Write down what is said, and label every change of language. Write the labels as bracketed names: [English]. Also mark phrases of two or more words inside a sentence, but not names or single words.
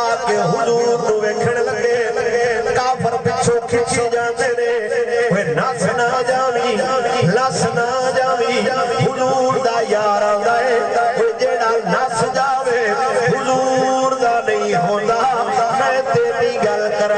[Punjabi] کے حضور نو ویکھن لگے کافر پچھو کھچی جاندے نے اوے نس نہ جاویں لس نہ جاویں حضور دا یار آندا ہے اوے جیڑا نس جاوے حضور دا نہیں ہوندا میں تیری گل کراں